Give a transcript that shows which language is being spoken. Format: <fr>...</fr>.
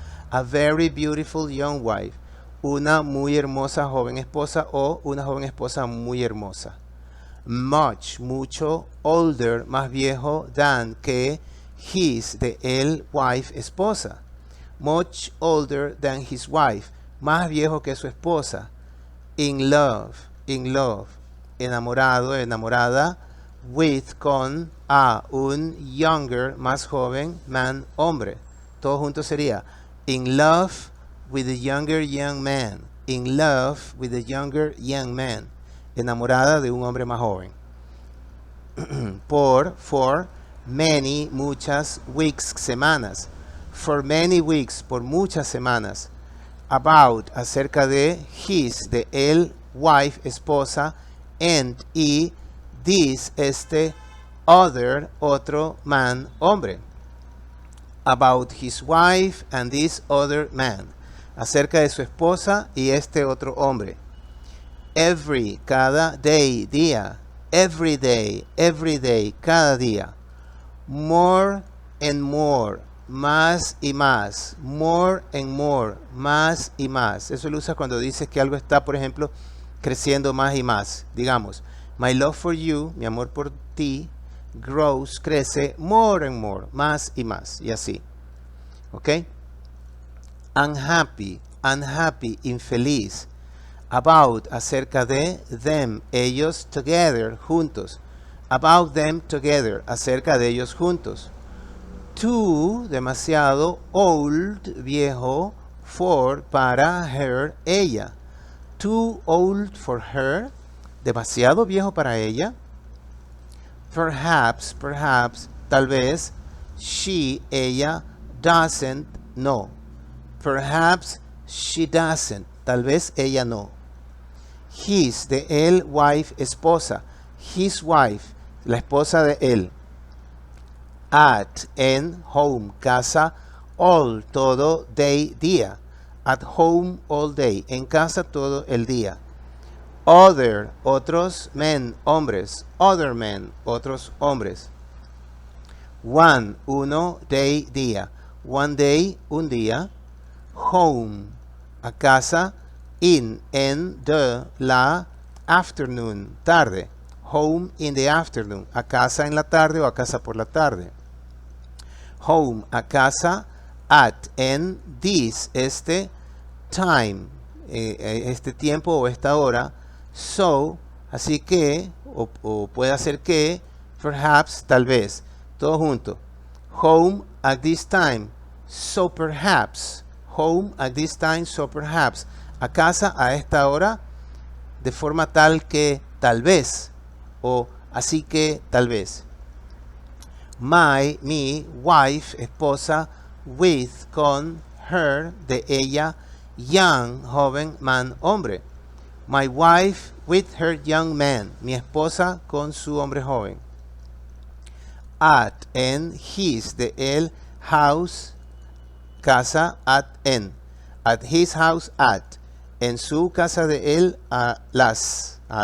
<en>A very beautiful young wife.</en> <es>Una muy hermosa joven esposa o una joven esposa muy hermosa.</es> <en>Much,</en> <es>mucho,</es> <en>older,</en> <es>más viejo,</es> <en>than,</en> <es>que,</es> <en>his,</en> <es>de él,</es> <en>wife,</en> <es>esposa.</es> <en>Much older than his wife,</en> <es>más viejo que su esposa.</es> <en>In love,</en> <es>enamorado, enamorada,</es> <en>with,</en> <es>con,</es> <en>a,</en> <es>un</es> <en>younger,</en> <es>más joven,</es> <en>man,</en> <es>hombre. Todo junto sería</es> <en>in love with a younger young man. In love with a younger young man.</en> <es>Enamorada de un hombre más joven.</es> <en>For, many,</en> <es>muchas,</es> <en>weeks,</en> <es>semanas.</es> <en>For many weeks,</en> <es>por muchas semanas.</es> <en>About,</en> <es>acerca de,</es> <en>his,</en> <es>de él,</es> <en>wife,</en> <es>esposa,</es> <en>and,</en> <es>y,</es> <en>this,</en> <es>este,</es> <en>other,</en> <es>otro,</es> <en>man,</en> <es>hombre.</es> <en>About his wife and this other man.</en> <es>Acerca de su esposa y este otro hombre.</es> <en>Every,</en> <es>cada,</es> <en>day,</en> <es>día.</es> <en>Every day,</en> <es>cada día.</es> <en>More and more,</en> <es>más y más.</es> <en>More and more,</en> <es>más y más. Eso lo usa cuando dices que algo está, por ejemplo, creciendo más y más. Digamos,</es> <en>my love for you,</en> <es>mi amor por ti,</es> <en>grows,</en> <es>crece,</es> <en>more and more,</en> <es>más y más, y así.</es> <en>¿Ok? Unhappy,</en> <es>infeliz.</es> <en>About,</en> <es>acerca de,</es> <en>them,</en> <es>ellos,</es> <en>together,</en> <es>juntos.</es> <en>About them, together,</en> <es>acerca de ellos juntos.</es> <en>Too,</en> <es>demasiado,</es> <en>old,</en> <es>viejo,</es> <en>for,</en> <es>para,</es> <en>her,</en> <es>ella.</es> <en>Too old for her,</en> <es>demasiado viejo para ella.</es> <en>Perhaps,</en> <es>tal vez,</es> <en>she,</en> <es>ella,</es> <en>doesn't,</en> <es>no.</es> <en>Perhaps she doesn't,</en> <es>tal vez ella no.</es> <en>His,</en> <es>de él,</es> <en>wife,</en> <es>esposa.</es> <en>His wife,</en> <es>la esposa de él.</es> <en>At,</en> <es>en,</es> <en>home,</en> <es>casa,</es> <en>all,</en> <es>todo,</es> <en>day,</en> <es>día.</es> <en>At home all day,</en> <es>en casa todo el día.</es> <en>Other,</en> <es>otros,</es> <en>men,</en> <es>hombres.</es> <en>Other men,</en> <es>otros hombres.</es> <en>One,</en> <es>uno,</es> <en>day,</en> <es>día.</es> <en>One day,</en> <es>un día.</es> <en>Home,</en> <es>a casa.</es> <en>In,</en> <es>en,</es> <en>the,</en> <es>la,</es> <en>afternoon,</en> <es>tarde.</es> <en>Home in the afternoon,</en> <es>a casa en la tarde o a casa por la tarde.</es> <en>Home,</en> <es>a casa.</es> <en>At,</en> <es>en,</es> <en>this,</en> <es>este,</es> <en>time,</en> <es>este tiempo o esta hora.</es> <en>So,</en> <es>así que, o puede ser que,</es> <en>perhaps,</en> <es>tal vez, todo junto.</es> <en>Home at this time, so perhaps. Home at this time, so perhaps.</en> <es>A casa a esta hora, de forma tal que, tal vez, o así que, tal vez.</es> <en>My,</en> <es>mi,</es> <en>wife,</en> <es>esposa,</es> <en>with,</en> <es>con,</es> <en>her,</en> <es>de ella,</es> <en>young,</en> <es>joven,</es> <en>man,</en> <es>hombre.</es> <en>My wife with her young man.</en> <es>Mi esposa con su hombre joven.</es> <en>At,</en> <es>en,</es> <en>his,</en> <es>de él,</es> <en>house,</en> <es>casa,</es> <en>at,</en> <es>en.</es> <en>At his house, at.</en> <es>En su casa de él, a las.</es>